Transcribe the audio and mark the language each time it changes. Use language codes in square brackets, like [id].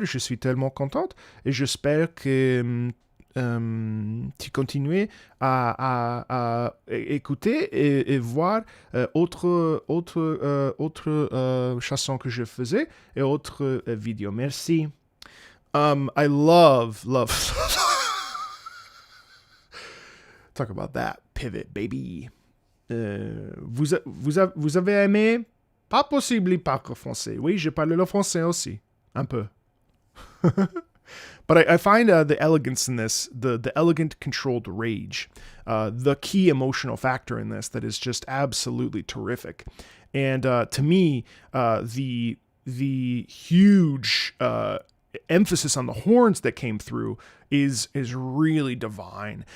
[fr] Je suis tellement contente et j'espère que tu continues à écouter et voir autre chansons que je faisais et autres vidéos. Merci. [en] I love talk about that pivot, baby. [fr] Vous avez aimé? Pas possible parler français. Oui, je parle le français aussi. Un peu. [en] But I find the elegance in this, the elegant, controlled rage, the key emotional factor in this that is just absolutely terrific. And to me, the huge emphasis on the horns that came through is really divine.